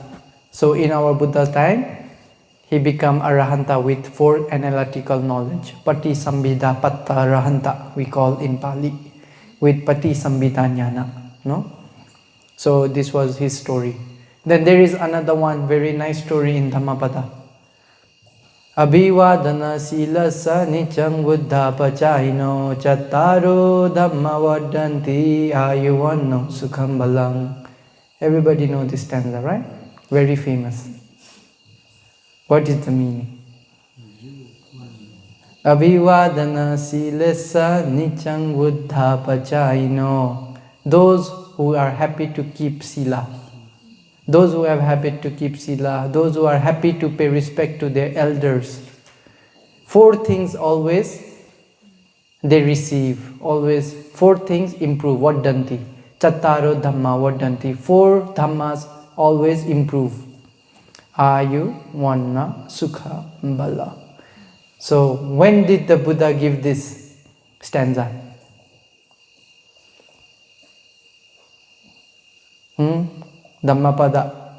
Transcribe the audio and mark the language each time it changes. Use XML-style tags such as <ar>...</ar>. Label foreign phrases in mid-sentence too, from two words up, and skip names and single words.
<en>So, in our Buddha time, he became Arahanta with 4 analytical knowledge.</en> <pi>Pati Sambhida Patta Arahanta,</pi> <en>we call in Pali, with</en> <pi>Pati Sambhida Jnana.</pi> <en>No? So, this was his story. Then there is another one, very nice story in Dhammapada.</en> <pi>Abhivadana silasa nichang buddha pachaino chattaro dhamma vadanti ayuvanno sukham balang.</pi> <en>Everybody know this stanza, right? Very famous. What is the meaning?</en> <pi>Abhivadana silasa nichang buddha pachaino.</pi> <en>Those who are happy to keep sila. Those who have habit to keep sila, those who are happy to pay respect to their elders. 4 things always they receive, always 4 things improve. Vadanti.</en> <pi>Chattaro dhamma vadanti.</pi> <en>4 dhammas always improve.</en> <pi>Ayu, Vanna, Sukha, Bala.</pi> <en>So, when did the Buddha give this stanza? Dhammapada.</en>